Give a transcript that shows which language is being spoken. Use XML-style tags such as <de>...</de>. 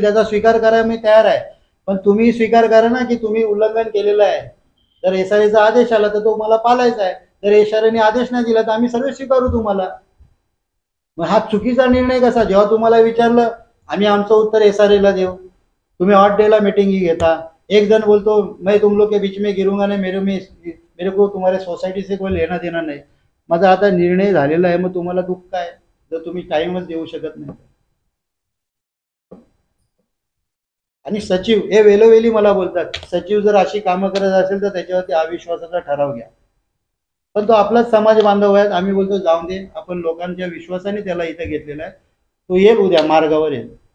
<mr>त्याचा स्वीकार करायला मी तयार आहे. पण तुम्ही स्वीकार करा ना की तुम्ही उल्लंघन केलेलं आहे. जर एसआरएचा आदेश आला तर तो मला पाळायचा आहे. जर एसआरएने आदेश नाही दिला तर आम्ही सर्व स्वीकारू तुम्हाला. मग हा चुकीचा निर्णय कसा? जेव्हा तुम्हाला विचारलं आम्ही आमचं उत्तर एसआरएला देऊ, तुम्ही हॉट डेला मीटिंग घेता. एक जण बोलतो</mr> <hi>मैं तुम लोग के बीच में गिरूंगा नहीं, मेरे को तुम्हारे सोसायटी से कोई लेना देना नाही.</hi> <mr>माझा आता निर्णय झालेला आहे, मग तुम्हाला दुःख काय जर तुम्ही टाइमच देऊ शकत नाही. आणि सचिव हे वेळोवेळी मला बोलतात, सचिव जर अशी कामं करत असेल तर त्याच्यावरती अविश्वासाचा ठराव घ्या. पण तो आपलाच समाज बांधव आहे. आम्ही बोलतो जाऊन दे, आपण लोकांच्या विश्वासाने त्याला इथं घेतलेला आहे, तो येईल उद्या मार्गावर येईल.</mr>